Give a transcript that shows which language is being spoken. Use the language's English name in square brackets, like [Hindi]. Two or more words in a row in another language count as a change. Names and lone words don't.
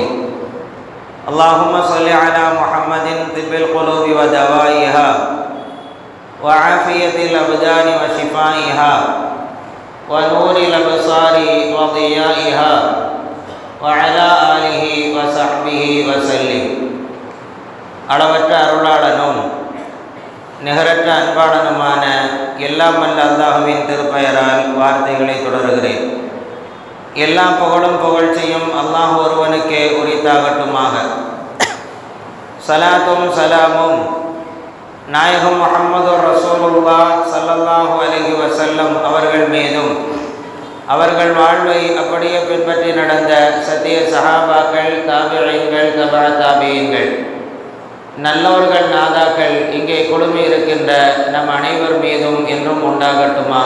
[Arabic] اللهم صل على محمد طب القلوب ودوائها وعافية الأبدان وشفائها ونور الأبصار وضيائها وعلى آله وصحبه وسلم. [Tamil] அளவற்ற அருளாளனும் நிகரற்ற அன்பாளனுமான எல்லாம் வல்ல அல்லாஹ்வின் திருப்பெயரால் வார்த்தைகளை தொடருகிறேன். எல்லா புகழும் புகழ்ச்சியும் அல்லாஹ் ஒருவனுக்கே உரித்தாகட்டுமாக. சலாத்தும் சலாமும் நாயகம் முஹம்மது [Arabic] رسول الله صلى الله عليه وسلم [Tamil] அவர்கள் மீதும், அவர்கள் வாழ்வை அப்படியே பின்பற்றி நடந்த சத்திய சஹாபாக்கள், தாபிஈன்கள், தபா தாபிஈன்கள், நல்லவர்கள், நாதாக்கள் இங்கே குழுமி இருக்கின்ற நம் அனைவர் மீதும் என்றும் உண்டாகட்டுமாக.